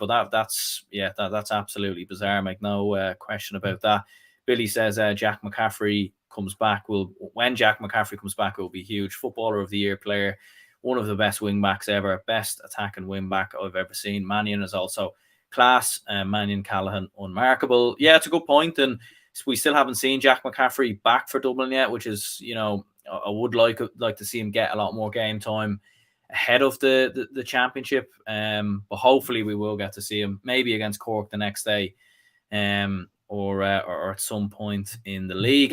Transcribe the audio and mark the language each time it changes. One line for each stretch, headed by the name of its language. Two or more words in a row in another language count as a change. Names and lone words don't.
English: But that's absolutely bizarre. Make no question about that. Billy says Jack McCaffrey comes back. When Jack McCaffrey comes back, it will be huge. Footballer of the Year player, one of the best wing backs ever, best attacking wing back I've ever seen. Mannion is also class. Mannion, Callaghan, unmarkable. Yeah, it's a good point, and we still haven't seen Jack McCaffrey back for Dublin yet, which is, you know, I would like to see him get a lot more game time ahead of the championship. But hopefully we will get to see him maybe against Cork the next day, or at some point in the league.